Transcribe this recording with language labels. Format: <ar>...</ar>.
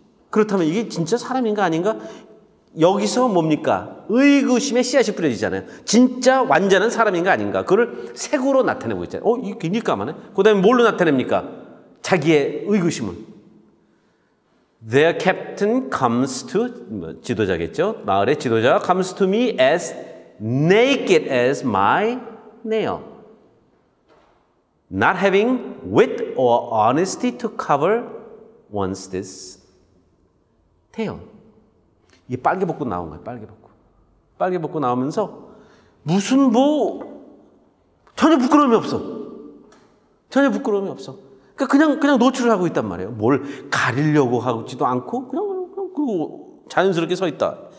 <ko>그렇다면 이게 진짜 사람인가 아닌가? 여기서 뭡니까? 의구심의 씨앗이 뿌려지잖아요. 진짜 완전한 사람인가 아닌가? 그걸 색으로 나타내고 있잖아요. 이게 굉장히 까마네. 그 다음에 뭘로 나타냅니까? 자기의 의구심을.</ko> <en>Their captain comes to,</en> <ko>지도자겠죠? 마을의 지도자가</ko> <en>comes to me as naked as my nail. Not having wit or honesty to cover one's this tail.</en> <ko>이게 빨개 벗고 나온 거예요. 빨개 벗고 나오면서 무슨 뭐 전혀 부끄러움이 없어. 전혀 부끄러움이 없어. 그러니까 그냥 노출을 하고 있단 말이에요. 뭘 가리려고 하지도 않고 그냥 자연스럽게 서 있다.</ko>